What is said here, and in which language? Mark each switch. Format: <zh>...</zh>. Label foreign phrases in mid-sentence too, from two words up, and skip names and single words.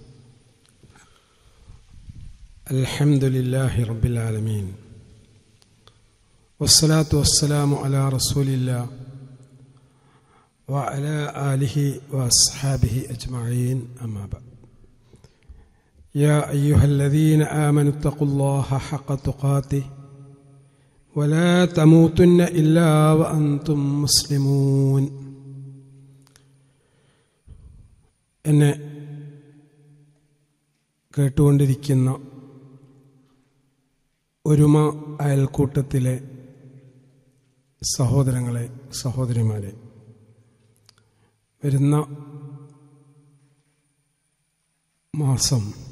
<ar>الحمد لله رب العالمين والصلاة والسلام على رسول الله وعلى آله وأصحابه أجمعين أما بعد. يا أيها الذين آمنوا اتقوا الله حق تقاته ولا تموتن إلا وأنتم مسلمون.</ar> <ml>എന്നെ കേട്ടുകൊണ്ടിരിക്കുന്ന ഒരുമ അയൽക്കൂട്ടത്തിലെ സഹോദരങ്ങളെ, സഹോദരിമാരെ, വരുന്ന മാസം</ml>